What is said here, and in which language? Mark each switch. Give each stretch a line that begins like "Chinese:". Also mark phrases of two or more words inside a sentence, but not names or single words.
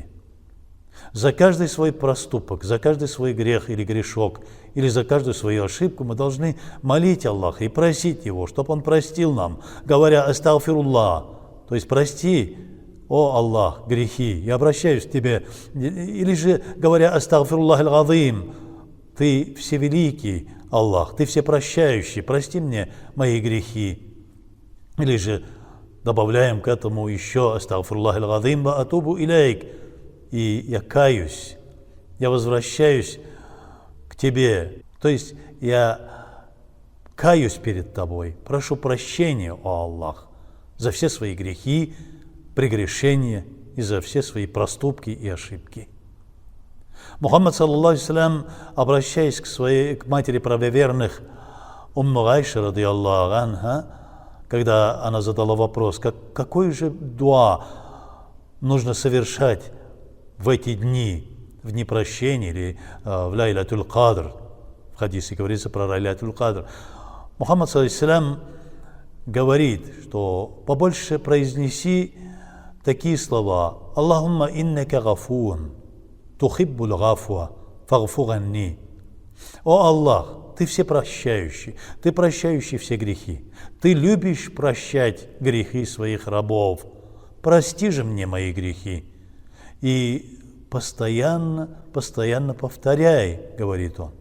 Russian: За каждый свой проступок, за каждый свой грех или грешок, или за каждую свою ошибку мы должны молить Аллаха и просить Его, чтобы Он простил нам, говоря «Астагфируллах», то есть «Прости, о Аллах, грехи, я обращаюсь к Тебе», или же говоря
Arabic: «أستغفر الله العظيم»,
Russian: Ты всевеликий Аллах, Ты всепрощающий, прости мне мои грехи, или же добавляем к этому еще
Arabic: «أستغفر الله العظيم وأتوب إليك»,
Russian: и я каюсь, я возвращаюсь к Тебе, то есть я каюсь перед Тобой, прошу прощения, о Аллах, за все свои грехи, прегрешения и за все свои проступки и ошибки. Мухаммад,
Arabic: صلى الله عليه وسلم,
Russian: обращаясь к матери правоверных, Умму Айша,
Arabic: رضي الله عنها,
Russian: когда она задала вопрос, какой же дуа нужно совершать в эти дни, в дни прощения или в Лайлатуль Кадр, в хадисе говорится про Лайлатуль Кадр, Мухаммад саллаллаху говорит, что побольше произнеси такие слова:
Arabic: «اللهم إنك عفو تحب العفو فاعف عني».
Russian: О Аллах, Ты всепрощающий, Ты прощающий все грехи, Ты любишь прощать грехи своих рабов, прости же мне мои грехи. И постоянно повторяй, говорит он.